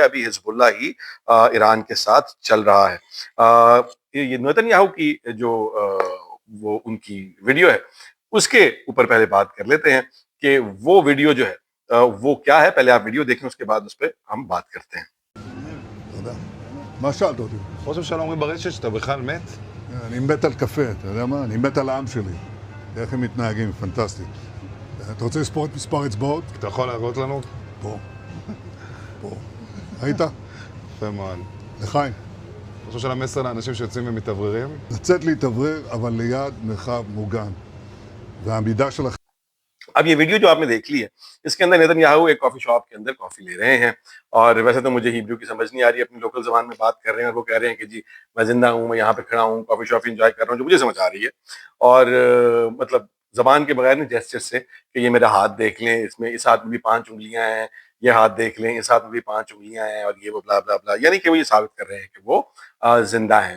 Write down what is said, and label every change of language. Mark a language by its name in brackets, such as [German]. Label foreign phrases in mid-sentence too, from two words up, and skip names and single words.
[Hindi] अभी हिजबुल्लाह ही ईरान के साथ चल रहा है। ये नेतन्याहू की जो वो उनकी वीडियो है उसके ऊपर पहले बात कर लेते हैं कि वो वीडियो जो है वो क्या है। पहले आप वीडियो देखें, उसके बाद उस पर हम बात करते हैं। [Hebrew] תודה. מה שאלת אותי? ראש הממשלה אומרים ברשת שאתה בכלל מת? אני מת על קפה, אתה יודע מה? אני מת על העם שלי. איך הם מתנהגים, פנטסטי. אתה רוצה לספור את מספר אצבעות? אתה יכול להראות לנו? פה. פה. ראית? יפה מאוד. לחיים. ראש הממשלה מסר לאנשים שיוצאים ומתאווררים? לצאת להתאוורר, אבל ליד מרחב מוגן. והעמידה שלכם... [Hindi] अब ये वीडियो जो आपने देख ली है, इसके अंदर नेतन्याहू एक [English] coffee shop [Hindi] के अंदर कॉफी ले रहे हैं, और वैसे तो मुझे हिब्रू की समझ नहीं आ रही, अपनी लोकल जबान में बात कर रहे हैं और वो कह रहे हैं कि जी मैं जिंदा हूँ, मैं यहाँ पे खड़ा हूँ, [English] coffee shop enjoy [Hindi] कर रहा हूँ, जो मुझे समझ आ रही है। और मतलब जबान के बगैर नहीं, जेस्चर से कि ये मेरा हाथ देख लें, इसमें इस हाथ में भी 5 उंगलियां हैं, ये हाथ देख लें, इस हाथ में भी 5 उंगलियां हैं, और ये वो ब्ला ब्ला ब्ला, यानी कि वो ये साबित कर रहे हैं कि वो जिंदा हैं।